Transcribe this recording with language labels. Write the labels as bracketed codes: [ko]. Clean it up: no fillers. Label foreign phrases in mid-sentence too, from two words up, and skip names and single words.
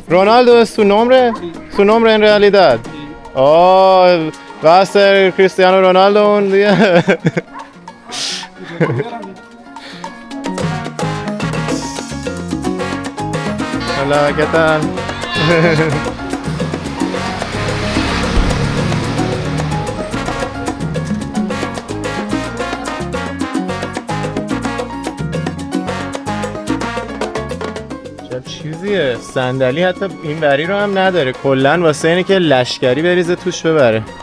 [es] ¿Ronaldo es su nombre? Sí. ¿Su nombre en realidad? Sí. Oh, ¿va a ser Cristiano Ronaldo un día? Hola, ¿qué tal? [fa] چیزیه صندلی حتی این بری رو هم نداره کلن واسه اینه که لشکری بریزه توش ببره